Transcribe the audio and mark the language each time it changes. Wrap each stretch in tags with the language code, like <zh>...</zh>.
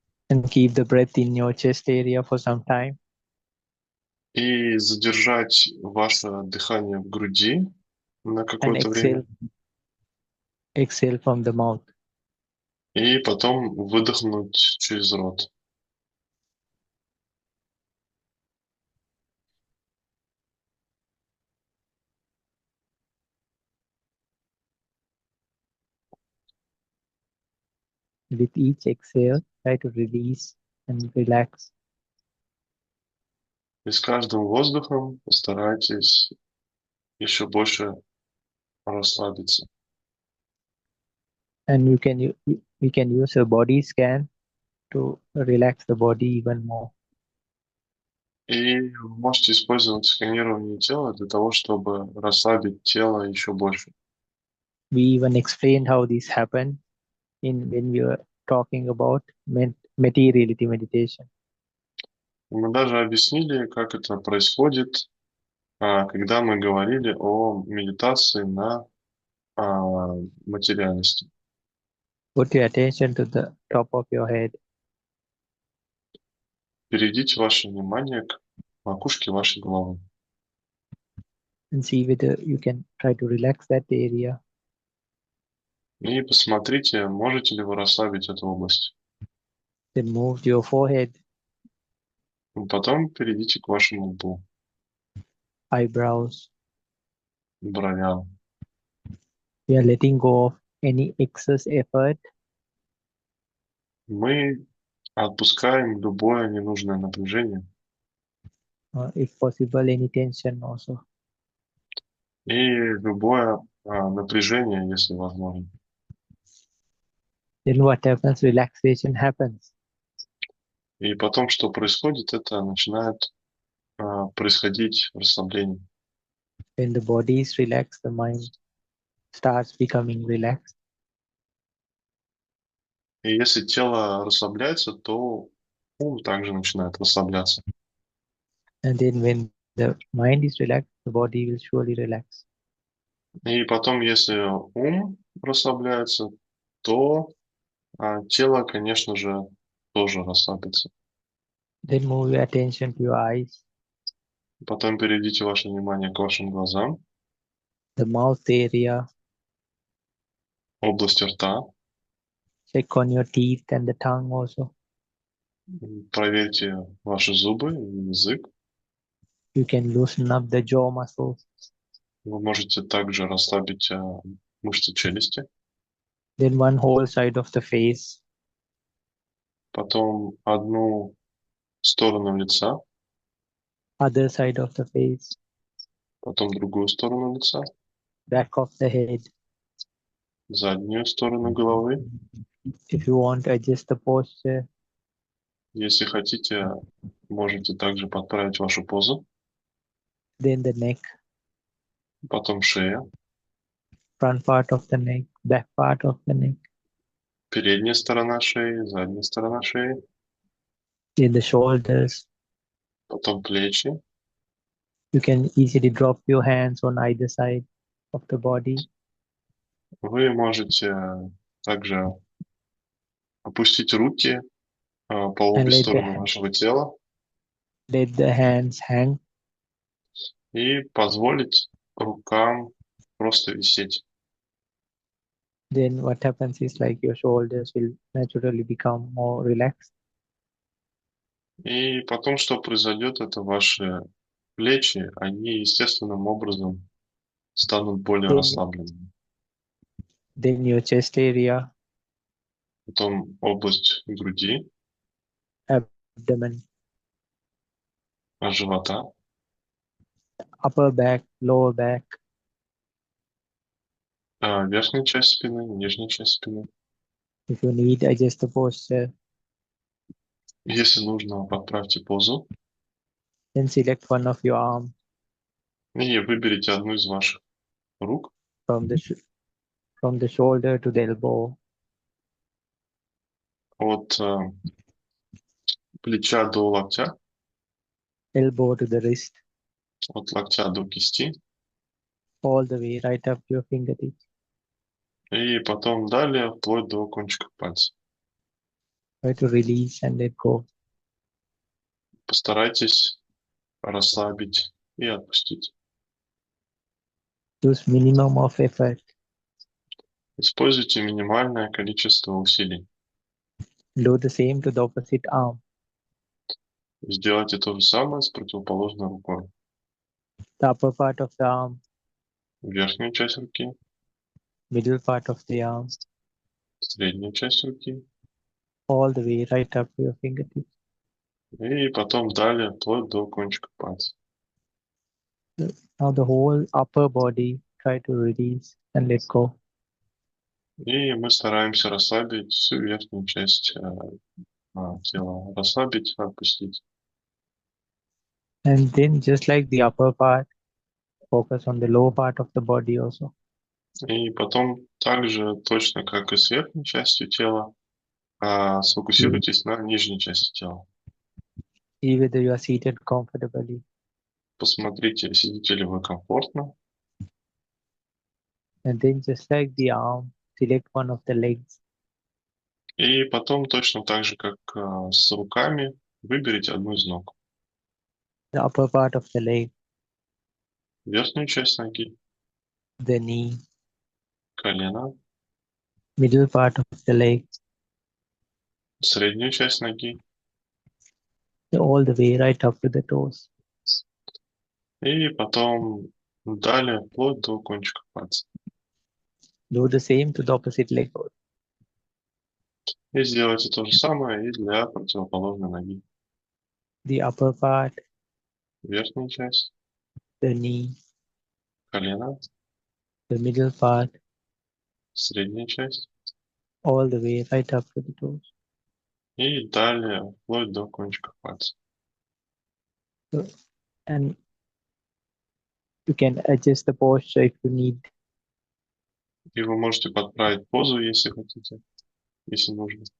<en>and keep the breath in your chest area for some time.</en> <ru>и задержать ваше дыхание в груди на</ru> <en>And</en> <ru>какое-то время,</ru> <en>exhale from the mouth.</en> <ru>и потом выдохнуть через рот.</ru> <en>With each exhale, try to release and relax.</en> <ru>И с каждым воздухом постарайтесь еще больше расслабиться.</ru> <en>And we can use a body scan to relax the body even more.</en> <ru>И вы можете использовать сканирование тела для того, чтобы расслабить тело еще больше.</ru> <en>We even explained how this happened when we were talking about materiality meditation.</en> <ru>Мы даже объяснили, как это происходит, когда мы говорили о медитации на материальности.</ru> <en>Put your attention to the top of your head</en> <ru>Перейдите ваше внимание к макушке вашей головы.</ru> <en>and see whether you can try to relax that area.</en> <ru>И посмотрите, можете ли вы расслабить эту область.</ru> <en>Then move to your forehead,</en> <ru>Потом перейдите к вашему лбу,</ru> <en>eyebrows.</en> <ru>бровям.</ru> <en>We are letting go of any excess effort</en> <ru>Мы отпускаем любое ненужное напряжение</ru> <en>or if possible any tension also.</en> <ru>и любое напряжение, если возможно.</ru> <en>Then what happens? Relaxation happens.</en> <ru>И потом, что происходит, это начинает происходить расслабление.</ru> <en>When the body is relaxed, the mind starts becoming relaxed.</en> <ru>И если тело расслабляется, то ум также начинает расслабляться.</ru> <en>And then when the mind is relaxed, the body will surely relax.</en> <ru>И потом, если ум расслабляется, то тело, конечно же, тоже расслабится.</ru> <en>Then move your attention to your eyes,</en> <ru>Потом переведите ваше внимание к вашим глазам,</ru> <en>the mouth area.</en> <ru>области рта.</ru> <en>Check on your teeth and the tongue also.</en> <ru>Проверьте ваши зубы и язык.</ru> <en>You can loosen up the jaw muscles.</en> <ru>Вы можете также расслабить мышцы челюсти.</ru> <en>Then one whole side of the face,</en> <ru>Потом одну сторону лица,</ru> <en>other side of the face,</en> <ru>потом другую сторону лица,</ru> <en>back of the head.</en> <ru>заднюю сторону головы.</ru> <en>If you want to adjust the posture,</en> <ru>Если хотите, можете также подправить вашу позу.</ru> <en>then the neck,</en> <ru>Потом шея,</ru> <en>front part of the neck, back part of the neck,</en> <ru>передняя сторона шеи, задняя сторона шеи,</ru> <en>then the shoulders.</en> <ru>потом плечи.</ru> <en>You can easily drop your hands on either side of the body.</en> <ru>Вы можете также опустить руки по обе стороны вашего тела</ru> <en>let the hands hang.</en> <ru>и позволить рукам просто висеть.</ru> <en>Then what happens is like your shoulders will naturally become more relaxed.</en> <ru>И потом, что произойдет, это ваши плечи, они естественным образом станут более</ru> <en>Then,</en> <ru>расслабленными.</ru> <en>then your chest area,</en> <ru>Потом область груди,</ru> <en>abdomen,</en> <ru>живота,</ru> <en>upper back, lower back.</en> <ru>верхняя часть спины, нижняя часть спины.</ru> <en>If you need, adjust the posture.</en> <ru>Если нужно, подправьте позу</ru> <en>Then select one of your arms</en> <ru>и выберите одну из ваших рук</ru> <en>from from the shoulder to the elbow,</en> <ru>от плеча до локтя,</ru> <en>elbow to the wrist,</en> <ru>от локтя до кисти,</ru> <en>all the way right up to your fingertips.</en> <ru>и потом далее вплоть до кончиков пальцев.</ru> <en>Try to release and let go.</en> <ru>Постарайтесь расслабить и отпустить.</ru> <en>Use minimum of effort.</en> <ru>Используйте минимальное количество усилий.</ru> <en>Do the same to the opposite arm.</en> <ru>Сделайте то же самое с противоположной рукой.</ru> <en>The upper part of the arm,</en> <ru>Верхнюю часть руки,</ru> <en>middle part of the arm,</en> <ru>среднюю часть руки,</ru> <en>all the way right up to your fingertips.</en> <ru>и потом далее вплоть до кончиков пальцев.</ru> <en>Now the whole upper body, try to release and let go.</en> <ru>И мы стараемся расслабить всю верхнюю часть тела. Расслабить, отпустить.</ru> <en>And then just like the upper part, focus on the lower part of the body also.</en> <ru>И потом также, точно как и с верхней частью тела, сфокусируйтесь на нижней части тела.</ru> <en>See whether you are seated comfortably.</en> <ru>Посмотрите, сидите ли вы комфортно.</ru> <en>And then just like the arm, select one of the legs.</en> <ru>И потом точно так же, как с руками, выберите одну из ног.</ru> <en>The upper part of the leg,</en> <ru>Верхнюю часть ноги,</ru> <en>the knee,</en> <ru>колено,</ru> <en>middle part of the leg,</en> <ru>среднюю часть ноги.</ru> <en>all the way right up to the toes.</en> <ru>И потом далее вплоть до кончиков пальцев.</ru> <en>Do the same to the opposite leg.</en> <ru>И сделайте то же самое и для противоположной ноги.</ru> <en>The upper part,</en> <ru>Верхняя часть,</ru> <en>the knee,</en> <ru>колено,</ru> <en>the middle part,</en> <ru>средняя часть.</ru> <en>all the way right up to the toes.</en> <ru>И далее вплоть до кончиков пальцев.</ru> <en>And you can adjust the posture if you need.</en> <ru>И вы можете подправить позу, если хотите, если нужно.</ru>